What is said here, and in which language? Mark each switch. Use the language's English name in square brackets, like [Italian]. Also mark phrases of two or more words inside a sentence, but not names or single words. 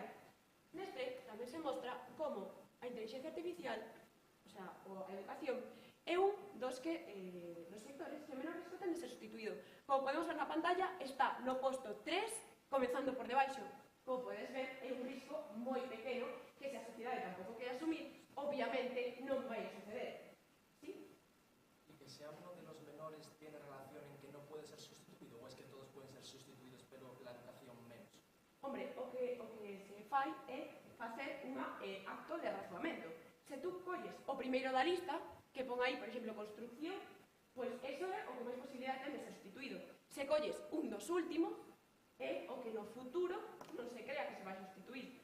[Galician] Neste tamén se mostra como a inteligencia artificial, o sea, a educación, é un dos sectores que menos risco ten de ser sustituído. Como podemos ver na pantalla, está no posto 3, comenzando por debaixo. Como podes ver, é un risco moi pequeno que se a sociedade tampouco quere asumir, obviamente non vai a suceder. [Spanish] ¿Sí? ¿Y que sea uno de los menores tiene relación en que no puede ser sustituido o es que todos pueden ser sustituidos pero la educación menos? Hombre, [Galician] o que se fai é facer un acto de razoamento. Se tú colles o primeiro da lista, que pon aí, por exemplo, construcción, pois eso é o que máis posibilidade ten de ser sustituído. Se colles un dos últimos, é o que no futuro non se crea que se vai sustituir.